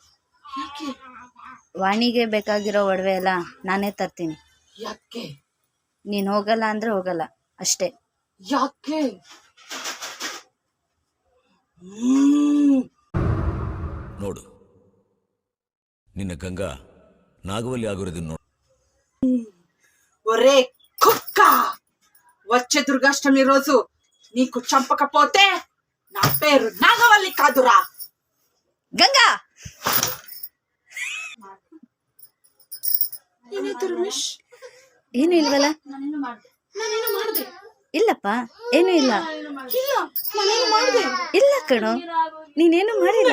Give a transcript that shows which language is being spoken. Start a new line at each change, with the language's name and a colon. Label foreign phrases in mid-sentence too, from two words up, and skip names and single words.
Kannada: ವಾಣಿಗೆ ಬೇಕಾಗಿರೋ ಒಡವೆ ಎಲ್ಲ ನಾನೇ ತರ್ತೀನಿ. ಯಾಕೆ? ನೀನು ಹೋಗಲ್ಲ ಅಂದ್ರೆ ಹೋಗಲ್ಲ ಅಷ್ಟೇ. ಯಾಕೆ? ನೋಡು, ನಿನ್ನ ಗಂಗಾ నాగవల్లి ఆగురది ನೋಡು.
Telugu: ఒరే కుక్క, వచ్చే దుర్గాష్టమి రోజు నీకు చంపకపోతే నా పేరు నాగవల్లి కాదురా.
Kannada: ಗಂಗಾ, ಏನಾಯ್ತು ರಮೇಶ್? ಏನು ಇಲ್ವಲ್ಲ? ನಾನೇನು ಮಾಡಿದೆ? ಇಲ್ಲಪ್ಪ, ಏನೂ ಇಲ್ಲ. ಇಲ್ಲ, ನಾನೇನು ಮಾಡಿದೆ? ಇಲ್ಲ ಕಣೋ, ನೀನೇನು ಮಾಡಿಲ್ಲ.